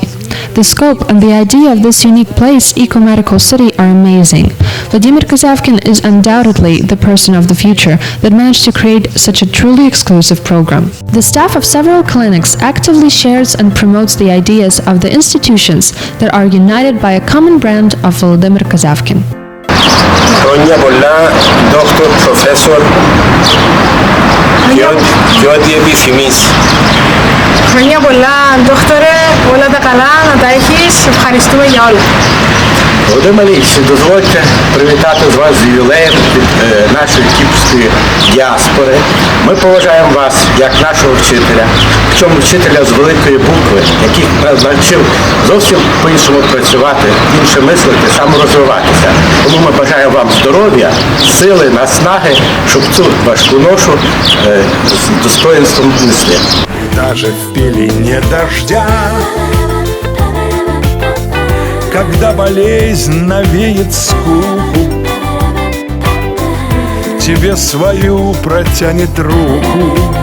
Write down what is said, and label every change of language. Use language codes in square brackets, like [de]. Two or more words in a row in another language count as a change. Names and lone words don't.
[en] The scope and the idea of this unique place, Eco-Medical City, are amazing. Volodymyr Kozyavkin is undoubtedly the person of the future that managed to create such a truly exclusive program. The staff of several clinics actively shares and promotes the ideas of the institutions that are united by a common brand of Volodymyr Kozyavkin. [el] Χρόνια πολλά, δόκτωρ, προφέσορ, και ό,τι επιθυμείς. Χρόνια πολλά, δόκτωρε, όλα τα καλά, να τα έχεις, ευχαριστούμε για όλα. [uk] Володимир Ильич, дозвольте привітати з вас з ювілеєм від нашої кіпрської діаспори. Ми поважаємо вас як нашого вчителя, причому вчителя з великої букви, який навчив зовсім по-іншому працювати, інше мислити, саморозвиватися. Тому ми бажаємо вам здоров'я, сили, наснаги, щоб цю важку ношу з достоинством несли. [ru] Даже в пелене дождя, когда болезнь навеет скуку, тебе свою протянет руку.